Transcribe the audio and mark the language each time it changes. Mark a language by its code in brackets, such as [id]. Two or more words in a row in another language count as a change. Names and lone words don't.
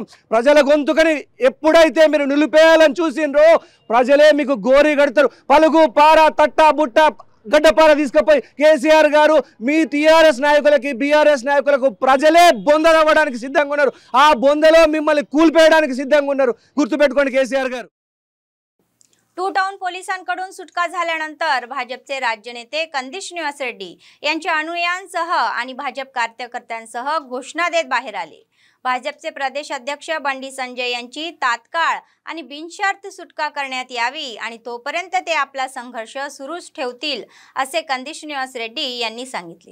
[te] ప్రజల గొంతుకని ఎప్పుడైతే మీరు నిలిపేయాలని చూసిండ్రో ప్రజలే మీకు గోరి గడతారు। పలుగు పార తట్ట బుట్ట గడ్డపార తీసుకుపోయి కేసీఆర్ గారు మీ టీఆర్ఎస్ నాయకులకి, బీఆర్ఎస్ నాయకులకు ప్రజలే బొందలవ్వడానికి సిద్ధంగా ఉన్నారు। ఆ బొందలో మిమ్మల్ని కూల్పేయడానికి సిద్ధంగా ఉన్నారు, గుర్తుపెట్టుకోండి కేసీఆర్ గారు। [mr] टू टाउन पोलिसांकडून सुटका झाल्यानंतर भाजपचे राज्य नेते कंदी श्रीनिवास रेड्डी यांच्या अनुयायांसह आणि भाजप कार्यकर्त्यांसह घोषणा देत बाहेर आले। भाजपचे प्रदेश अध्यक्ष बंडी संजय यांची तात्काळ आणि बिनशर्त सुटका करण्यात यावी आणि तोपर्यंत ते आपला संघर्ष सुरूच ठेवतील असे कंदी श्रीनिवास रेड्डी यांनी सांगितले।